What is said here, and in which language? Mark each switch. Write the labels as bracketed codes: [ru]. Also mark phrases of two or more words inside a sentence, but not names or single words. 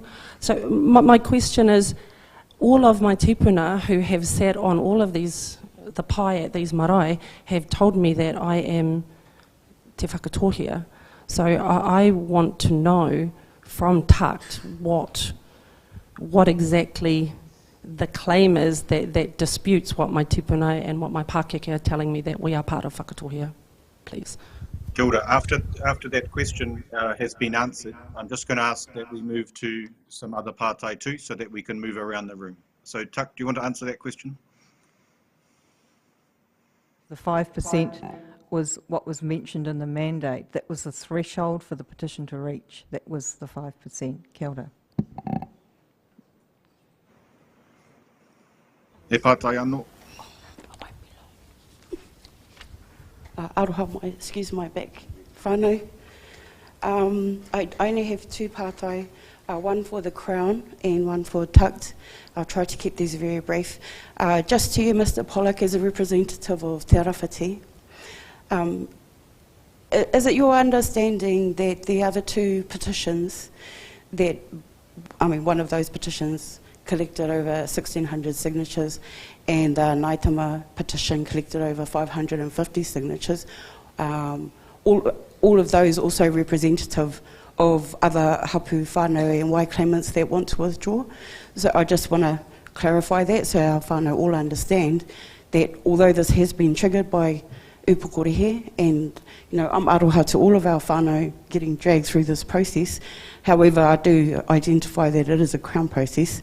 [en] So my question is, all of my tipuna who have sat on all of these, the pai at these marae, have told me that I am Te Whakatohea. So I want to know from TUCT what exactly the claim is that disputes what my tipuna and what my Pākeke are telling me, that we are part of Whakatohea, please. [mi] Kia ora. [en] After that question has been answered, I'm just going to ask that we move to some other pātai too, so that we can move around the room. So, Tuck, do you want to answer that question? The 5% was what was mentioned in the mandate. That was the threshold for the petition to reach. That was the 5%. [mi] Kia ora. E pātai anō. Aroha, [en] excuse my back whānau. I only have two pātai, one for the Crown and one for Tucked. I'll try to keep these very brief. Just to you, Mr. Pollock, as a representative of Te Arawhiti, is it your understanding that the other two petitions, one of those petitions collected over 1,600 signatures, and the Naitama petition collected over 550 signatures, all of those also representative of other hapu whānau and wai claimants that want to withdraw? So I just want to clarify that so our whānau all understand that although this has been triggered by upukorehe, and I'm aroha to all of our whānau getting dragged through this process, however I do identify that it is a Crown process.